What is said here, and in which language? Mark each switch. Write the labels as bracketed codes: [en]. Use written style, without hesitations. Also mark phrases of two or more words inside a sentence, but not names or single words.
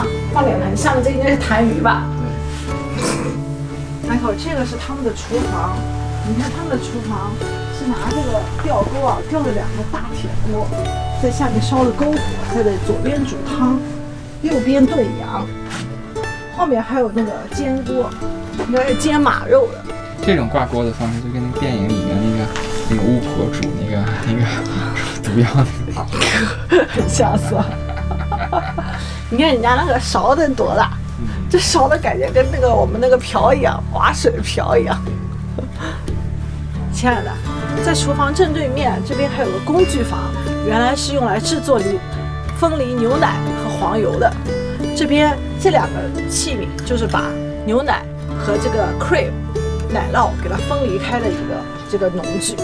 [zh] 放臉盆，下面這應該是痰盂吧？Michael，這個是他們的廚房。你看他們的廚房是拿這個吊鈎啊，吊着2個大鐵鍋，在下面燒着篝火，在這左邊煮湯，右邊燉羊，後面還有那個煎鍋，應該是煎馬肉的。這種掛鍋的方式就跟那電影裡面那個巫婆煮那個毒藥的，很像是吧？你看人家那個勺子多大，這勺的感覺跟那個我們那個瓢一樣，划水瓢一樣。親愛的， 在廚房正對面，這邊還有個工具房，原來是用來制作分離牛奶和黃油的。這邊這兩個器皿就是把牛奶和這個 cream 奶酪給它分離開的一個這個農具。